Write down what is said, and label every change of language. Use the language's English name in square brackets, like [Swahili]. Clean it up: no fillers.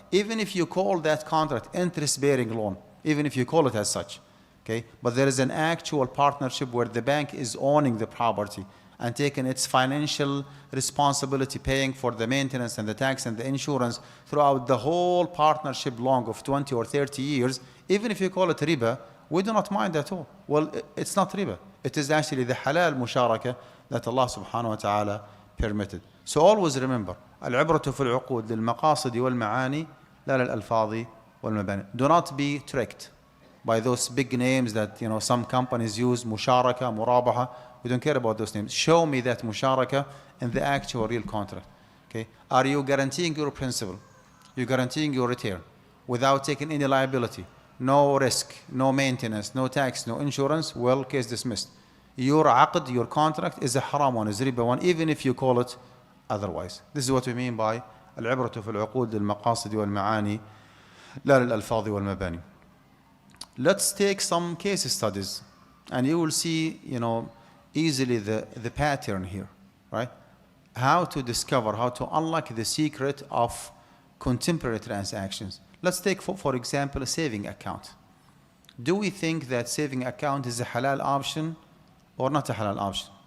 [English] Even if you call that contract interest-bearing loan, even if you call it as such, okay, but there is an actual partnership where the bank is owning the property and taking its financial responsibility, paying for the maintenance and the tax and the insurance throughout the whole partnership long of 20 or 30 years, even if you call it riba, we do not mind at all. Well, it's not riba. It is actually the halal musharaka that Allah subhanahu wa ta'ala permitted. So always remember, [Arabic] العبرة في العقود للمقاصد والمعاني لا للألفاظ والمباني. [English] Do not be tricked by those big names that some companies use, musharaka, murabaha. We don't care about those names. Show me that musharaka in the actual real contract. Okay? Are you guaranteeing your principal? You're guaranteeing your return without taking any liability, no risk, no maintenance, no tax, no insurance? Well, case dismissed. Your aqd, your contract, is a haram one, is riba one, even if you call it otherwise. This is what we mean by [Arabic] العبرة في العقود للمقاصد والمعاني لا للألفاظ والمباني. [English] Let's take some case studies, and you will see, easily the pattern here, right? How to discover, how to unlock the secret of contemporary transactions. Let's take, for example, a saving account. Do we think that saving account is a halal option or not a halal option?